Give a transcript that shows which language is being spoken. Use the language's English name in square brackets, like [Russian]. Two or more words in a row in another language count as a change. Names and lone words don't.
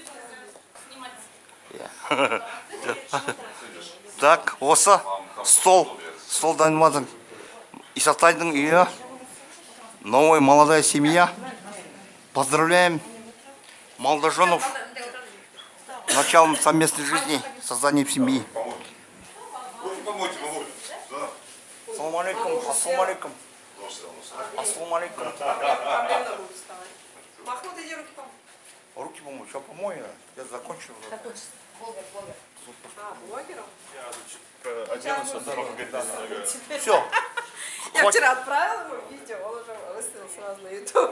[Kazakh] Так, осы стол дайындадың. Исатайдың үйі. [Russian] Новая молодая семья. Поздравляем молодоженов с началом совместной жизни, созданием семьи. [Arabic] السلام عليكم، السلام عليكم. السلام عليكم. [Russian] Махмуд, иди руки помой. Руки помой, что помой? Я закончил. А, блогером? Оденусь, а потом говорит, наверное. Все. Я вчера отправила ему видео, он уже выставил сразу на YouTube.